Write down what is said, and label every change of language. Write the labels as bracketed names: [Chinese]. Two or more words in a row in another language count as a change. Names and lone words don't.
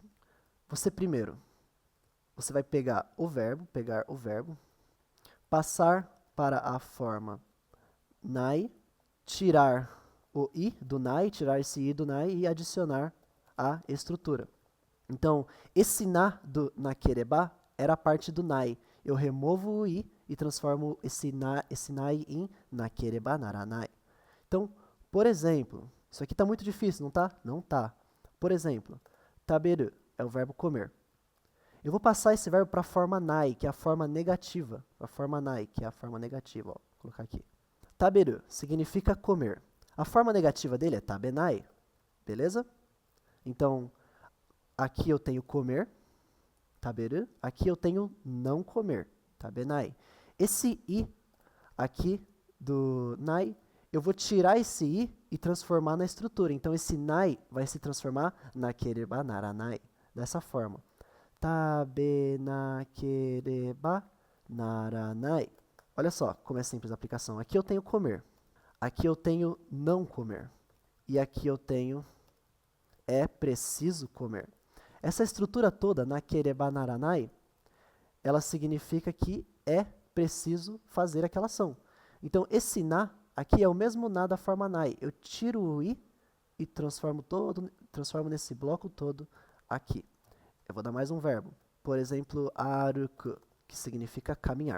[Portuguese] Você vai pegar o verbo, passar para a forma nai, tirar o i do nai, tirar esse i do nai e adicionar a estrutura. Então, esse na do nakereba era a parte do nai. Eu removo o i e transformo esse nai em [Japanese] なければならない. [Portuguese] Então, por exemplo, isso aqui está muito difícil, não tá? Não tá. Por exemplo, taberu é o verbo comer. Eu vou passar esse verbo para a forma nai, que é a forma negativa. Para a forma nai, que é a forma negativa. Ó, vou colocar aqui. Taberu significa comer. A forma negativa dele é tabenai, beleza? Então, aqui eu tenho comer, taberu. Aqui eu tenho não comer, tabenai. Esse i aqui do nai, eu vou tirar esse i e transformar na estrutura. Então, esse nai vai se transformar [Japanese] なければならない, [Portuguese] dessa forma. [Japanese] 食べなければならない. [Portuguese] Olha só como é simples a aplicação. Aqui eu tenho comer. Aqui eu tenho não comer. E aqui eu tenho é preciso comer. Essa estrutura toda, [Japanese] なければならない, [Portuguese] ela significa que é preciso fazer aquela ação. Então, esse na aqui é o mesmo na da forma nai. Eu tiro o i e transformo nesse bloco todo aqui. Eu vou dar mais um verbo. Por exemplo, aruku, que significa caminhar.